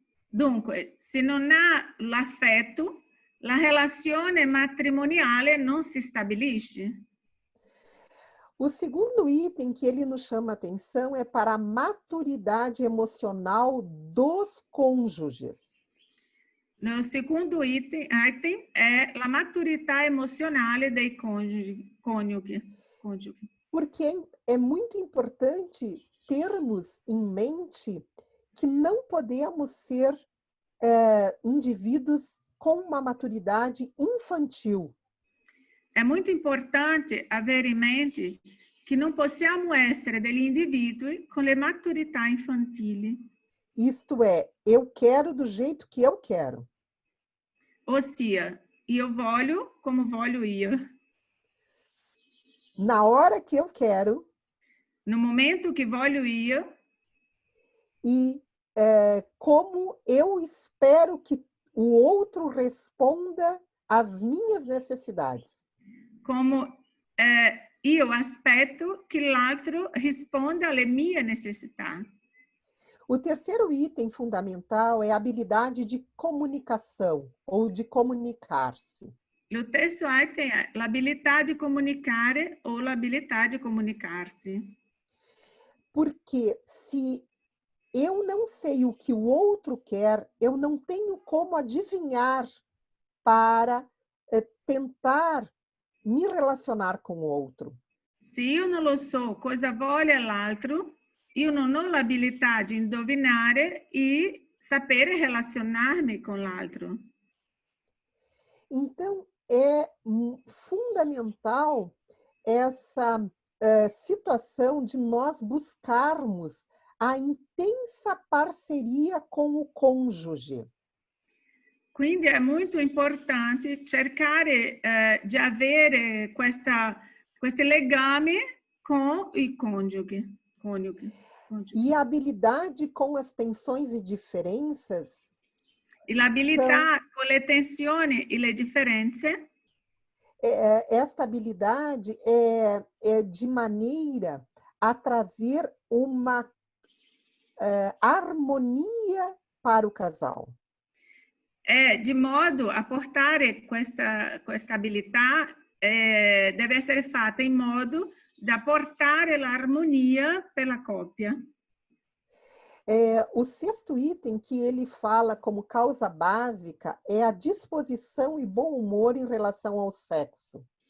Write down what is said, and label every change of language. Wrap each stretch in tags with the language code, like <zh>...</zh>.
<it>Dunque, se non ha l'affetto, la relazione matrimoniale non si stabilisce.</it> <pt>O segundo item que ele nos chama atenção é para a maturidade emocional dos cônjuges.</pt> <it>No secondo item è la maturità emozionale dei coniughi.</it> <pt>Porque é muito importante termos em mente que não podemos ser indivíduos com uma maturidade infantil.</pt> <it>È molto importante avere in mente che non possiamo essere degli individui con le maturità infantili.</it> <pt>Isto é, eu quero do jeito que eu quero.</pt> <it>Ossia, io voglio come voglio io.</it> <pt>Na hora que eu quero.</pt> <it>No momento que voglio io.</it> <pt>E como eu espero que o outro responda às minhas necessidades.</pt> <it>Como io aspetto che l'altro risponda alle mie necessità.</it> <pt>O terceiro item fundamental é a habilidade de comunicação ou de comunicar-se.</pt> <it>O terzo item è l'abilità di comunicare o l'abilità di comunicarsi.</it> <pt>Porque se eu não sei o que o outro quer, eu não tenho como adivinhar para tentar me relacionar com o outro.</pt> <it>Se io non lo so cosa vuole l'altro, io non ho l'abilità di indovinare e sapere relazionarmi con l'altro.</it> <pt>Então, é fundamental essa situação de nós buscarmos a intensa parceria com o cônjuge.</pt> <it>Quindi è molto importante cercare di avere questi legami com i coniugi.</it> <pt>E a habilidade com as tensões e diferenças.</pt> <it>E l'abilità com le tensioni e le differenze.</it> <pt>Esta habilidade é de maneira a trazer uma harmonia para o casal.</pt> <it>De modo a portare questa abilità deve essere fatta in modo da portare l'armonia per la coppia.</it> <pt>O sexto item que ele fala como causa básica é a disposição e bom humor em relação ao sexo.</pt>